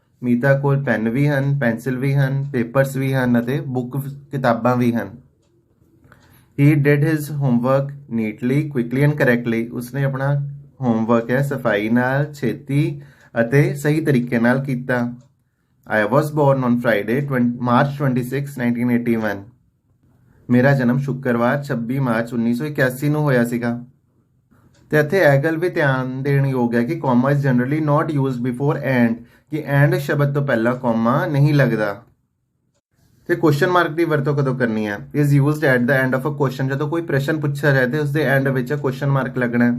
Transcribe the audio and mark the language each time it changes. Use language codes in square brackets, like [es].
[pa] ਮੀਤਾ ਕੋਲ ਪੈਨ ਵੀ ਹਨ, ਪੈਨਸਿਲ ਵੀ ਹਨ, ਪੇਪਰਸ ਵੀ ਹਨ ਅਤੇ ਬੁੱਕ, ਕਿਤਾਬਾਂ ਵੀ ਹਨ. [en] He did his homework neatly, quickly and correctly. [pa] ਉਸਨੇ ਆਪਣਾ ਹੋਮਵਰਕ ਹੈ ਸਫਾਈ ਨਾਲ, ਛੇਤੀ ਅਤੇ ਸਹੀ ਤਰੀਕੇ ਨਾਲ ਕੀਤਾ. [en] I was born on Friday, March 26, 1981. [pa] ਮੇਰਾ ਜਨਮ ਸ਼ੁੱਕਰਵਾਰ 26 ਮਾਰਚ 1981 ਨੂੰ ਹੋਇਆ ਸੀਗਾ। ਤੇ ਇੱਥੇ ਇਹ ਗੱਲ ਵੀ ਧਿਆਨ ਦੇਣ ਯੋਗ ਹੈ ਕਿ [en] comma is generally not used before and, [pa] ਕਿ ਐਂਡ ਸ਼ਬਦ ਤੋਂ ਪਹਿਲਾਂ ਕੌਮਾ ਨਹੀਂ ਲੱਗਦਾ। ਤੇ ਕੁਐਸਚਨ ਮਾਰਕ ਦੀ ਵਰਤੋਂ ਕਦੋਂ ਕਰਨੀ ਹੈ? [en] Is used at the end of a question. [pa] ਜਦੋਂ ਕੋਈ ਪ੍ਰਸ਼ਨ ਪੁੱਛਿਆ ਜਾਏ ਤੇ ਉਸਦੇ ਐਂਡ ਵਿੱਚ ਕੁਐਸਚਨ ਮਾਰਕ ਲੱਗਣਾ ਹੈ।